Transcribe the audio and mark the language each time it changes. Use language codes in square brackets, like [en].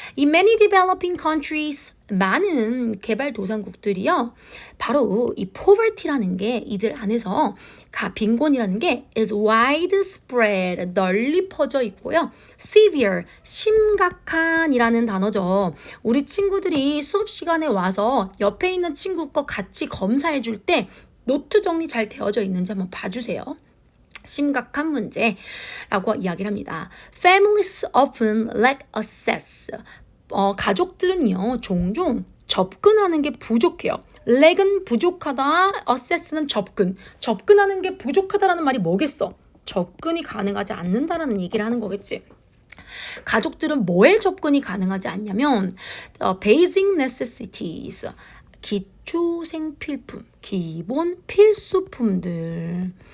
[en] In many developing countries, [ko] 많은 개발도상국들이요, 바로 이 poverty라는 게 이들 안에서 빈곤이라는 게 [en] is widespread, [ko] 널리 퍼져 있고요. severe, 심각한이라는 단어죠. 우리 친구들이 수업 시간에 와서 옆에 있는 친구 거 같이 검사해 줄 때 노트 정리 잘 되어져 있는지 한번 봐주세요. 심각한 문제라고 이야기를 합니다. [en] Families often lack access. [ko] 가족들은요, 종종 접근하는 게 부족해요. lack은 부족하다, access는 접근하는 게 부족하다라는 말이 뭐겠어? 접근이 가능하지 않는다라는 얘기를 하는 거겠지. 가족들은 뭐에 접근이 가능하지 않냐면 [en] basic necessities, [ko] 기초 생필품, 기본 필수품들.